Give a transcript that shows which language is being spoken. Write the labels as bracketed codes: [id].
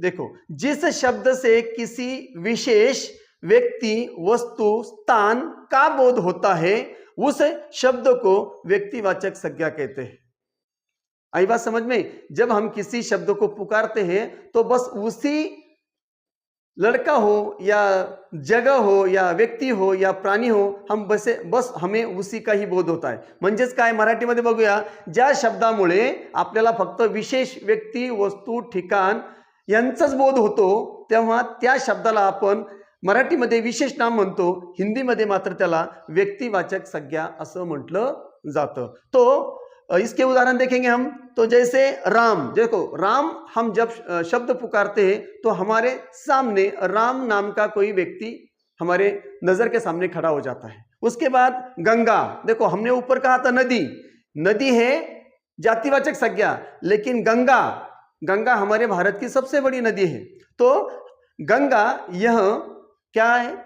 [hi] देखो, जिस शब्द से किसी विशेष व्यक्ति, वस्तु, स्थान का बोध होता है उस शब्द को व्यक्तिवाचक संज्ञा कहते हैं। आई बात समझ में? जब हम किसी शब्द को पुकारते हैं तो बस उसी लड़का हो या जगह हो या व्यक्ती हो या प्राणी हो, हम बस हमें उसी का ही बोध होता [mr] आहे। म्हणजेच काय, मराठीमध्ये बघूया, ज्या शब्दामुळे आपल्याला फक्त विशेष व्यक्ती, वस्तू, ठिकाण यांचाच बोध होतो, तेव्हा त्या शब्दाला आपण मराठीमध्ये विशेष नाम म्हणतो, हिंदीमध्ये मात्र त्याला व्यक्तिवाचक संज्ञा असं म्हटलं जातं। [hi] तो इसके उदाहरण देखेंगे हम, तो जैसे राम, देखो राम, हम जब शब्द पुकारते हैं तो हमारे सामने राम नाम का कोई व्यक्ति हमारे नजर के सामने खड़ा हो जाता है। उसके बाद गंगा, देखो हमने ऊपर कहा था नदी, नदी है जातिवाचक संज्ञा, लेकिन गंगा, गंगा हमारे भारत की सबसे बड़ी नदी है, तो गंगा यह क्या है?